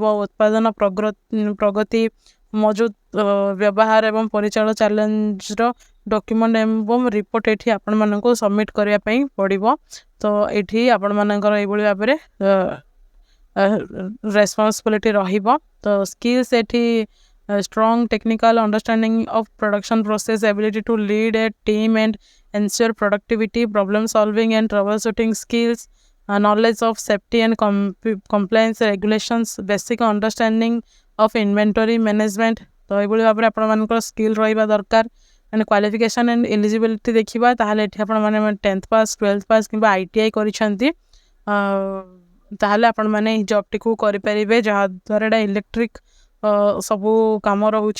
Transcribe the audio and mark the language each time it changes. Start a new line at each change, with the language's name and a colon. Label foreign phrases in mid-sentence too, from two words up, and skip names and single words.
Odia: ଉତ୍ପାଦନ ପ୍ରଗତି, ମଜୁଦ ବ୍ୟବହାର ଏବଂ ପରିଚାଳନା ଚ୍ୟାଲେଞ୍ଜର ଡକ୍ୟୁମେଣ୍ଟ ଏବଂ ରିପୋର୍ଟ ଏଠି ଆପଣମାନଙ୍କୁ ସବମିଟ୍ କରିବା ପାଇଁ ପଡ଼ିବ। ତ ଏଠି ଆପଣମାନଙ୍କର ଏଇଭଳି ଭାବରେ ରେସ୍ପନ୍ସିବିଲିଟି ରହିବ।
English: ତ ସ୍କିଲ୍ସ ଏଠି strong technical understanding of production process, ability to lead a team and ensure productivity, problem solving and troubleshooting skills, knowledge of safety and compliance regulations, basic understanding of inventory management।
Odia: ତ ଏଇଭଳି ଭାବରେ ଆପଣମାନଙ୍କର ସ୍କିଲ୍ ରହିବା ଦରକାର।
English: and qualification and eligibility
Odia: ଦେଖିବା ତାହେଲେ ଏଠି ଆପଣମାନେ
English: 10th pass, 12th pass
Odia: କିମ୍ବା ITI କରିଛନ୍ତି ତାହେଲେ ଆପଣମାନେ ଏହି ଜବ୍ଟିକୁ କରିପାରିବେ, ଯାହାଦ୍ୱାରା ଏଇଟା ଇଲେକ୍ଟ୍ରିକ୍ ସବୁ କାମ ରହୁଛି।